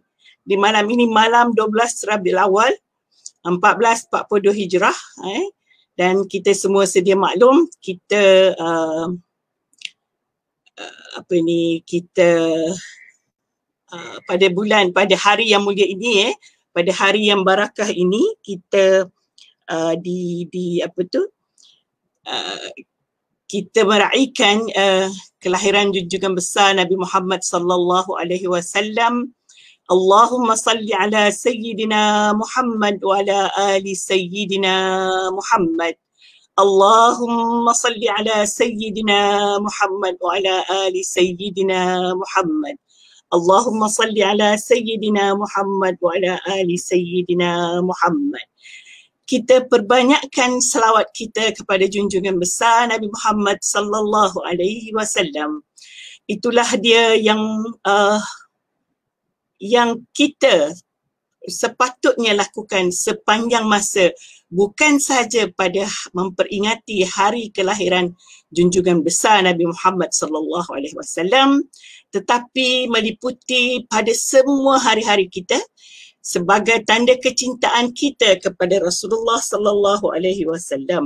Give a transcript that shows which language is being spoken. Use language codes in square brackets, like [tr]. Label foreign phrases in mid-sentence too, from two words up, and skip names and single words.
[ms] Di malam ini malam 12 Rabiul Awal 1442 Hijrah dan kita semua sedia maklum kita pada hari yang mulia ini pada hari yang barakah ini kita kita meraihkan kelahiran junjungan besar Nabi Muhammad [ar] صلى الله عليه وسلم. اللهم صل على سيدنا محمد وعلى آل سيدنا محمد. اللهم صل على سيدنا محمد وعلى آل سيدنا محمد. اللهم صل على سيدنا محمد وعلى آل سيدنا محمد. [ms] Kita perbanyakkan selawat kita kepada junjungan besar Nabi Muhammad [ar] صلى الله عليه وسلم. [ms] Itulah dia yang kita sepatutnya lakukan sepanjang masa, bukan sahaja pada memperingati hari kelahiran junjungan besar Nabi Muhammad [ar] صلى الله عليه وسلم, [ms] tetapi meliputi pada semua hari-hari kita sebagai tanda kecintaan kita kepada Rasulullah [ar] صلى الله عليه وسلم.